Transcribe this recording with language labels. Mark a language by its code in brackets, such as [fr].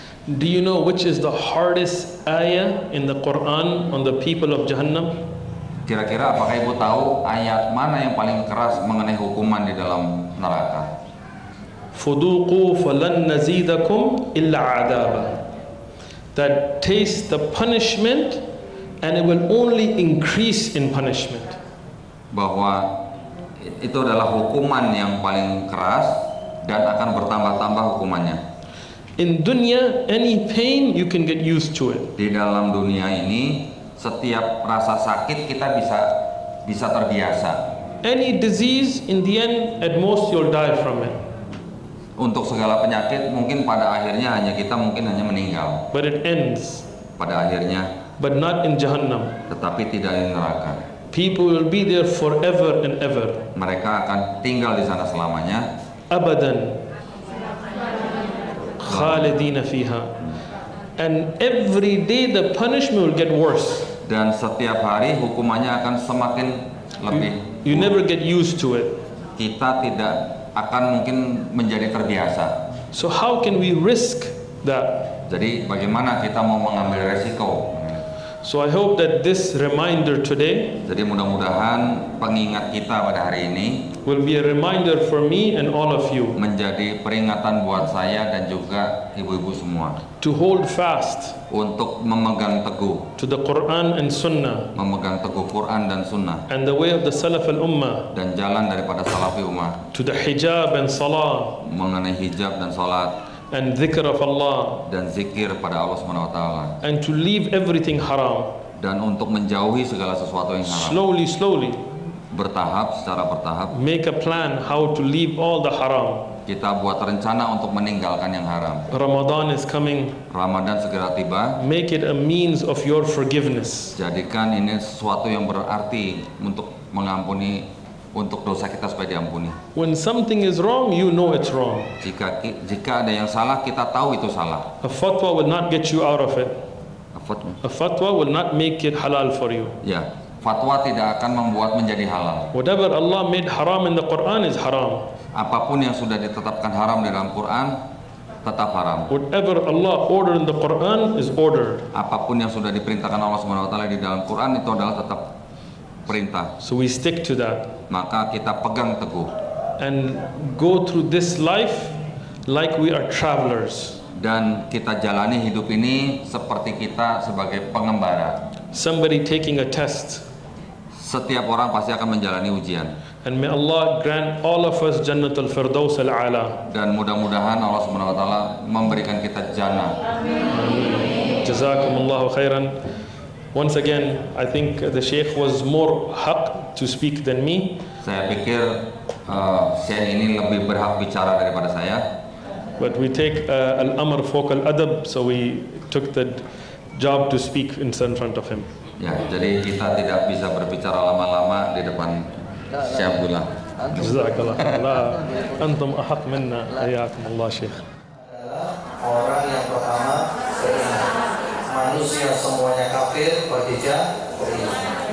[en] Do you know which is the hardest ayah in the Quran on the people of Jahannam? [id] Kira-kira apakah Ibu tahu ayat mana yang paling keras mengenai hukuman di dalam neraka? [ar] Fuduqu falan nazidakum illa adaba. [en] That taste the punishment and it will only increase in punishment. [id] Bahwa itu adalah hukuman yang paling keras dan akan bertambah-tambah hukumannya. [en] In dunya, any pain you can get used to it. [id] Di dalam dunia ini, setiap rasa sakit kita bisa terbiasa. [en] Any disease, in the end, at most you'll die from it. [id] Untuk segala penyakit mungkin pada akhirnya kita mungkin hanya meninggal. [en] But it ends. [id] Pada akhirnya, [en] But not in Jahannam. [id] tetapi tidak di neraka. [en] People will be there forever and ever. [id] Mereka akan tinggal di sana selamanya. [ar] Abadan. Khalidina fiha. [en] And every day the punishment will get worse. [id] Dan setiap hari hukumannya akan semakin lebih. [en] You never get used to it. [id] Kita tidak akan mungkin menjadi terbiasa. [en] So how can we risk that? [id] Jadi bagaimana kita mau mengambil resiko? [en] So I hope that this reminder today [id] Jadi mudah-mudahan pengingat kita pada hari ini [en] will be a reminder for me and all of you [id] menjadi peringatan buat saya dan juga ibu-ibu semua [en] to hold fast [id] untuk memegang teguh, [en] to the Quran and Sunnah [id] memegang teguh Quran dan Sunnah [en] and the way of the Salaf al-Ummah, [id] dan jalan daripada salafi ummah, [en] to the hijab and salah [id] mengenai hijab dan salat [en] and dhikr of Allah, [id] dan zikir pada Allah Subhanahu wa taala, [en] and to leave everything haram. [id] dan untuk menjauhi segala sesuatu yang haram. [en] Slowly, [id] Bertahap, secara bertahap [en] make a plan how to leave all the haram. [id] kita buat rencana untuk meninggalkan yang haram. [en] Ramadan is coming. [id] Ramadan segera tiba. [en] Make it a means of your forgiveness. [id] Jadikan ini sesuatu yang berarti untuk mengampuni, untuk dosa kita supaya diampuni. [en] When something is wrong, you know it's wrong. [id] Jika ada yang salah, kita tahu itu salah. [en] A fatwa will not get you out of it. [id] Fatwa. [en] A fatwa will not make it halal for you. [id] Ya, fatwa tidak akan membuat menjadi halal. [en] Whatever Allah made haram in the Quran is haram. [id] Apapun yang sudah ditetapkan haram di dalam Quran tetap haram. [en] Whatever Allah ordered in the Quran is ordered. [id] Apapun yang sudah diperintahkan Allah Subhanahu wa taala di dalam Quran itu adalah tetap perintah. [en] So we stick to that [id] Maka kita pegang teguh [en] and go through this life like we are travelers. [id] dan kita jalani hidup ini seperti kita sebagai pengembara. [en] Somebody taking a test. [id] Setiap orang pasti akan menjalani ujian. [en] And may Allah grant all of us Jannatul Firdaus al-A'la. [id] Dan mudah-mudahan Allah Subhanahu wa taala memberikan kita jannah. [ar] Jazakumullahu khairan. [en] Once again, I think the Sheikh was more haq to speak than me. [id] Saya pikir Syekh ini lebih berhak bicara daripada saya. [en] But we take [ar] al-amr fawq al-adab, [en] so we took the job to speak in front of him. [id] Ya, jadi kita tidak bisa berbicara lama-lama di depan Syekh Abdullah. [ar] Jazakallah khair. Antum ahaq minna. Hayakumullah Syekh. [id] Orang yang pertama beriman. Manusia semuanya kafir, Khadijah beriman.